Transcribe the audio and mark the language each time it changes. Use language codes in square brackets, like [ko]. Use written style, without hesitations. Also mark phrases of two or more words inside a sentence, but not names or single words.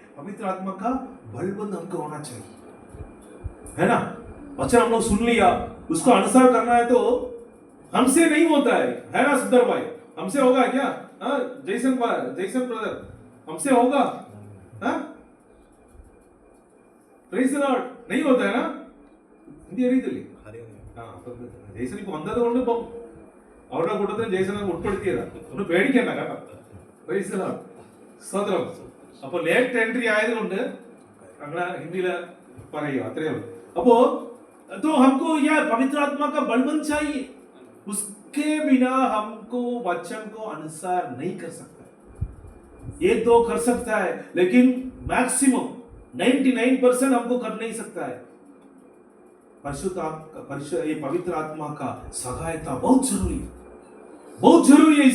[hi] पवित्र आत्मा का बलबंद हमको होना चाहिए, है ना? वचन हम लोग सुन लिया, उसको अनुसार करना है तो हमसे नहीं होता है ना सुंदर भाई? हमसे होगा क्या? जैसन ब्रदर हमसे होगा? [en] Praise the Lord. [hi] नहीं होता है ना? [kn] ಹಿಂದಿ ಅರಿಯುತ್ತಲ್ಲಿ ಜೈಸನ್ ಇಪ್ಪ ಒಂದೊಂದು ಅವರ ಕೊಟ್ಟದ್ರೆ ಜೈಸನ್ ಉಟ್ಕೊಳ್ತೀರ [ml] ഒന്ന് പേടിക്കണ്ട കേട്ടോ. [en] Praise the Lord. സ്തോത്രം. [ml] അപ്പോൾ [en] late entry [ml] ആയതുകൊണ്ട് അങ്ങനെ ഹിന്ദിയിൽ പറയും, അത്രേ ഉള്ളൂ. [hi] അപ്പോ तो हमको यह पवित्र आत्मा का बलबंद चाहिए, उसके बिना हमको वचन को अनुसार नहीं कर सकता। 1-2 कर सकता है लेकिन मैक्सिमम 99% हमको कर नहीं सकता है। ये पवित्र आत्मा का सहायता बहुत जरूरी है, बहुत जरूरी है।